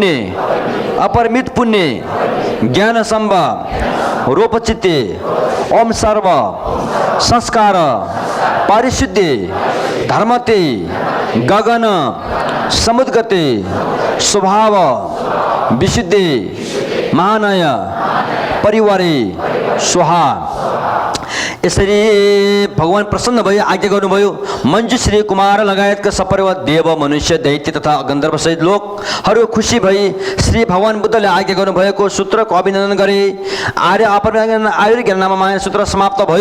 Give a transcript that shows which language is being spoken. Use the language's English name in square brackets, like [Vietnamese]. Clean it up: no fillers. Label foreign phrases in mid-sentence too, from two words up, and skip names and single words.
[Sanskrit] पुण्य ज्ञान सम्भ रूपचित्ते ओम सर्व संस्कार पारिशुद्धि धर्मते गगन समुद्गते स्वभाव विशुद्धि महानय परिवारे स्वाहा। [Nepali] यसरी भगवान प्रसन्न भयो, आज्ञा गर्नुभयो। मञ्जुश्री कुमार लगायतका सपरिवार देव मनुष्य दैत्य तथा गन्धर्व सहित लोकहरू खुसी भई श्री भगवान बुद्धले आज्ञा गर्नुभएको सूत्रको अभिनन्दन गरे। आर्य अपरिज्ञान आयुर्ज्ञान नाममा सूत्र समाप्त भयो।